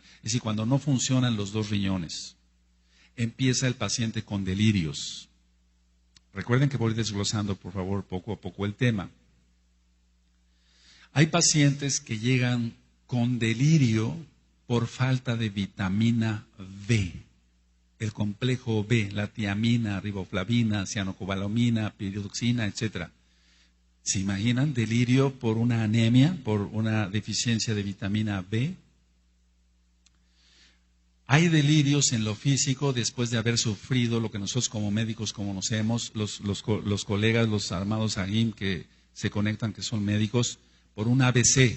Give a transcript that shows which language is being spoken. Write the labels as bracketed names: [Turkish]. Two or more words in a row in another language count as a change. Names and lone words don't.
[Spanish] Es decir, cuando no funcionan los dos riñones, empieza el paciente con delirios. Recuerden que voy desglosando, por favor, poco a poco el tema. Hay pacientes que llegan con delirio por falta de vitamina B, el complejo B, la tiamina, riboflavina, cianocobalamina, piridoxina, etcétera. ¿Se imaginan delirio por una anemia, por una deficiencia de vitamina B? Hay delirios en lo físico después de haber sufrido lo que nosotros como médicos conocemos, los colegas, los armados AGIM que se conectan, que son médicos, por un ABC.